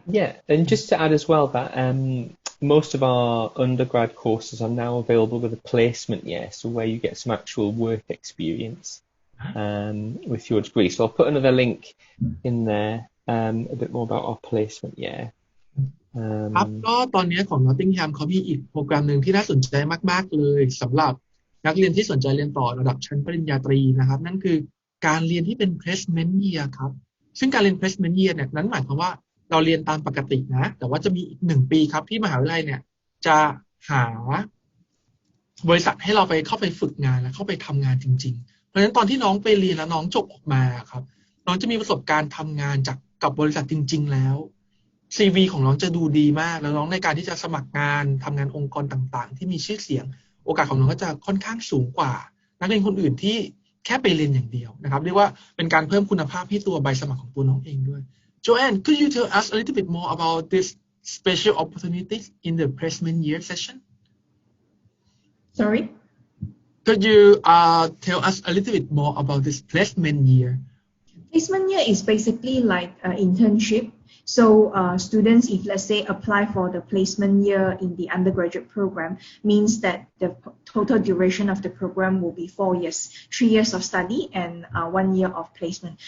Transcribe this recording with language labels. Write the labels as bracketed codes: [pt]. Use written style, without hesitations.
[en] Yeah, and just to add as well that most of our undergrad courses are now available with a placement year, so where you get some actual work experience with your degree. So I'll put another link in there, a bit more about our placement year. [th] ครับก็ตอนนี้ของ Nottingham เขามีอีกโปรแกรมหนึ่งที่น่าสนใจมากๆเลยสำหรับนักเรียนที่สนใจเรียนต่อระดับชั้นปริญญาตรีนะครับนั่นคือการเรียนที่เป็น placement year ครับซึ่งการเรียน placement year เนี่ยนั้นหมายความว่าเราเรียนตามปกตินะแต่ว่าจะมีอีก1 ปีครับที่มหาวิทยาลัยเนี่ยจะหา บริษัทให้เราเข้าไปฝึกงานและเข้าไปทำงานจริงๆเพราะฉะนั้นตอนที่น้องไปเรียนแล้วน้องจบออกมาครับน้องจะมีประสบการณ์ทำงานกับบริษัทจริงๆแล้ว CV ของน้องจะดูดีมากแล้วน้องในการที่จะสมัครงานทำงานองค์กรต่างๆที่มีชื่อเสียงโอกาสของน้องก็จะค่อนข้างสูงกว่านักเรียนคนอื่นที่แค่ไปเรียนอย่างเดียวนะครับเรียกว่าเป็นการเพิ่มคุณภาพให้ตัวใบสมัครของตัวน้องเองด้วย Joanne, could you tell us a little bit more about this special opportunities in the placement year session? [en] Sorry? Could you tell us a little bit more about this placement year? Placement year is basically like an internship. So students, if let's say apply for the placement year in the undergraduate program, means that the total duration of the program will be 4 years, 3 years of study and 1 year of placement.